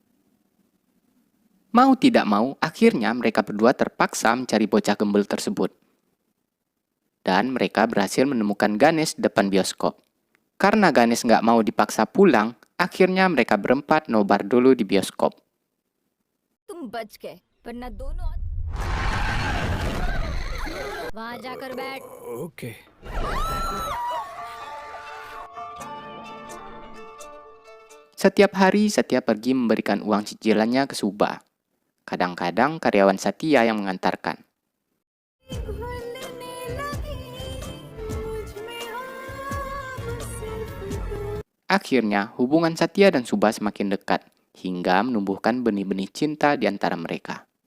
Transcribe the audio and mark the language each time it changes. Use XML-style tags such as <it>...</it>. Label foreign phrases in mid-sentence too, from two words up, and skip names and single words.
<id>Mau tidak mau, akhirnya mereka berdua terpaksa mencari bocah gembel tersebut. Dan mereka berhasil menemukan Ganesh di depan bioskop. Karena Ganesh nggak mau dipaksa pulang, akhirnya mereka berempat nobar dulu di bioskop.</id> <hi>तुम बच गए वरना दोनों वहां जाकर बैठ ओके</hi> <id>Setiap hari, Satya pergi memberikan uang cicilannya ke Suba. Kadang-kadang karyawan Satya yang mengantarkan. Akhirnya, hubungan Satya dan Suba semakin dekat, hingga menumbuhkan benih-benih cinta di antara mereka.</id>